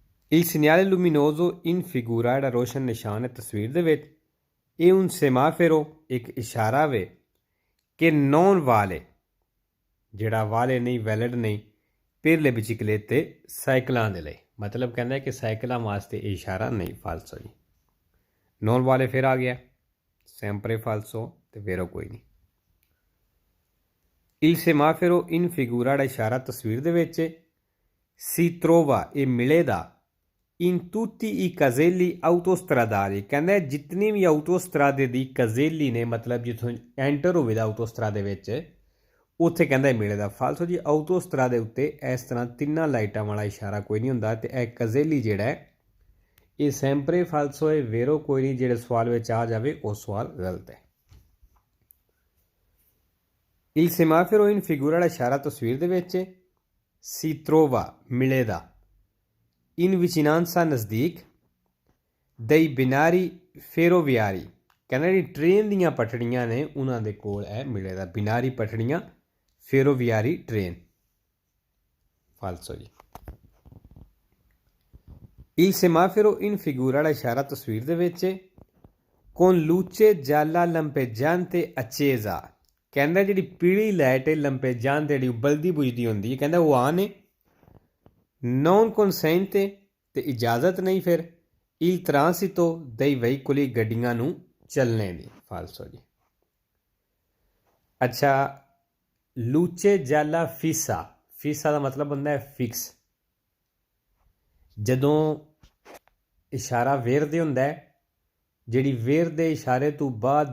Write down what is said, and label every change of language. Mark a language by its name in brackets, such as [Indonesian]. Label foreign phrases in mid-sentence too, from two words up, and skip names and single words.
[Italian] Il segnale luminoso in figura [Punjabi] ਜਿਹੜਾ ਰੋਸ਼ਨ ਨਿਸ਼ਾਨ ਹੈ ਤਸਵੀਰ ਦੇ ਵਿੱਚ ਇਹ [Italian] un semaforo [Punjabi] ਇੱਕ ਇਸ਼ਾਰਾ ਵੇ ਕਿ [Italian] non vale [Punjabi] ਜਿਹੜਾ ਵਾਲੇ ਨਹੀਂ ਵੈਲਿਡ ਨਹੀਂ ਪਹਿਲੇ ਬਿਚਕਲੇ ਤੇ ਸਾਈਕਲਾਂ ਦੇ ਲਈ ਮਤਲਬ ਕਹਿੰਦਾ ਕਿ ਸਾਈਕਲਾਂ ਵਾਸਤੇ ਇਹ ਇਸ਼ਾਰਾ ਨਹੀਂ ਫਾਲਸੋ ਜੀ [Italian] non vale [Punjabi] ਫਿਰ ਆ ਗਿਆ [Italian] sempre falso [Punjabi] ਤੇ vero ਕੋਈ ਨਹੀਂ [Italian] il semaforo in figura [Punjabi] ਦਾ ਇਸ਼ਾਰਾ ਤਸਵੀਰ ਦੇ ਵਿੱਚ [Italian] si trova [Punjabi] ਇਹ ਮਿਲੇਗਾ [Italian] in tutti i caselli autostradali [Punjabi] ਕਹਿੰਦਾ ਜਿਤਨੀ ਵੀ ਆਟੋਸਟਰਾਦੇ ਦੀ ਕਜ਼ੇਲੀ ਨੇ ਮਤਲਬ ਜਿੱਥੋਂ ਐਂਟਰ ਹੋਵੇ ਦਾ ਆਟੋਸਟਰਾਦੇ ਵਿੱਚ ਉੱਥੇ ਕਹਿੰਦਾ ਮਿਲੇਗਾ ਫਾਲਸੋ ਜੀ ਆਟੋਸਟਰਾਦੇ ਉੱਤੇ ਇਸ ਤਰ੍ਹਾਂ ਤਿੰਨਾਂ ਲਾਈਟਾਂ ਵਾਲਾ ਇਸ਼ਾਰਾ ਕੋਈ ਨਹੀਂ ਹੁੰਦਾ ਤੇ ਇਹ ਕਜ਼ੇਲੀ ਜਿਹੜਾ ਹੈ ਇਹ [Italian] sempre falso [Punjabi] ਹੈ ਵੇਰੋ ਕੋਈ ਨਹੀਂ ਜਿਹੜੇ ਸਵਾਲ ਵਿੱਚ ਆ ਜਾਵੇ ਉਹ ਸਵਾਲ ਗਲਤ ਹੈ [Italian] il semaforo in figura [Punjabi] ਦਾ ਇਸ਼ਾਰਾ ਤਸਵੀਰ ਦੇ ਵਿੱਚ [Italian] si trova [Punjabi] ਮਿਲੇਗਾ [Italian] in vicinanza [Punjabi] ਨਜ਼ਦੀਕ [Italian] dei binari ferroviari [Punjabi] ਕਹਿੰਦਾ ਜਿਹੜੀ ਟ੍ਰੇਨ ਦੀਆਂ ਪਟੜੀਆਂ ਨੇ ਉਹਨਾਂ ਦੇ ਕੋਲ ਇਹ ਮਿਲੇਗਾ ਬਿਨਾਰੀ ਪਟੜੀਆਂ ਫੇਰੋਵਿਆਰੀ ਟ੍ਰੇਨ ਫਾਲਸੋ ਜੀ [Italian] il semaforo in figura [Punjabi] ਦਾ ਇਸ਼ਾਰਾ ਤਸਵੀਰ ਦੇ ਵਿੱਚ [Italian] con luce gialla lampeggiante accesa [Punjabi] ਕਹਿੰਦਾ ਜਿਹੜੀ ਪੀਲੀ ਲਾਈਟ ਹੈ ਲੰਪੇਜਾਂਤੇ ਜਿਹੜੀ ਉਬਲਦੀ ਬੁਝਦੀ ਹੁੰਦੀ ਹੈ ਕਹਿੰਦਾ ਉਹ ਆਨ ਹੈ [Italian] non consente [Punjabi] ਤੇ ਇਜਾਜ਼ਤ ਨਹੀਂ ਫਿਰ [Italian] il transito dei veicoli [Punjabi] ਗੱਡੀਆਂ ਨੂੰ ਚੱਲਣੇ ਦੀ ਫਾਲਸੋ ਜੀ ਅੱਛਾ [Italian] luce gialla fissa fissa [Punjabi] ਦਾ ਮਤਲਬ ਹੁੰਦਾ ਹੈ ਫਿਕਸ ਜਦੋਂ ਇਸ਼ਾਰਾ ਵੇਰ ਦੇ ਹੁੰਦਾ ਹੈ ਜਿਹੜੀ ਵੇਰ ਦੇ ਇਸ਼ਾਰੇ ਤੋਂ ਬਾਅਦ